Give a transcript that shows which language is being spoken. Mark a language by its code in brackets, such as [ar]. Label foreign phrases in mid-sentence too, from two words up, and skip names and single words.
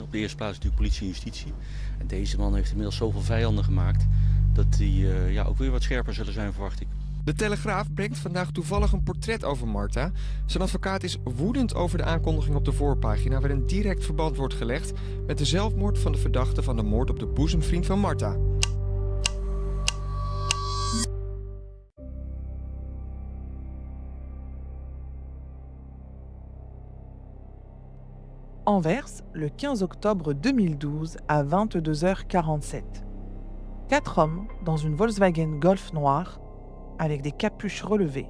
[nl] Op de eerste plaats natuurlijk politie en justitie. En deze man heeft inmiddels zoveel vijanden gemaakt dat die ook weer wat scherper zullen zijn, verwacht ik. De Telegraaf brengt vandaag toevallig een portret over Marta. Zijn advocaat is woedend over de aankondiging op de voorpagina, waarin direct verband wordt gelegd met de zelfmoord van de verdachte van de moord op de boezemvriend van Marta. [fr] Anvers, le 15 octobre 2012 à 22h47. 4 hommes dans une Volkswagen Golf noire avec des capuches relevées.